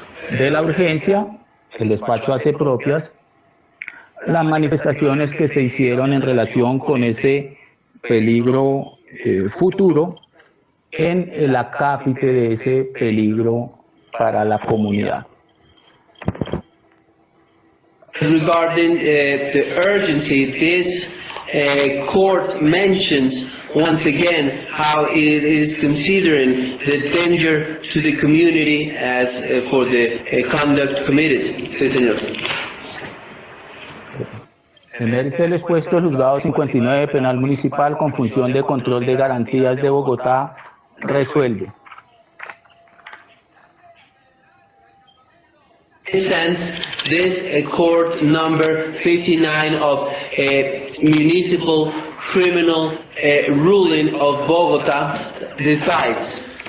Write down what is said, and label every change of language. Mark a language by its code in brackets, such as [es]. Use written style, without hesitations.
[es] De la urgencia, el despacho hace propias las manifestaciones que se hicieron en relación con ese peligro futuro en el acápite de ese peligro para la comunidad. [en] Regarding the urgency, this court mentions once again how it is considering the danger to the community as for the conduct committed. [es] Sí, señor. En mérito del expuesto, el juzgado 59 penal municipal con función de control de garantías de Bogotá resuelve. [en] Since this court number 59 of municipal criminal ruling of Bogotá decides.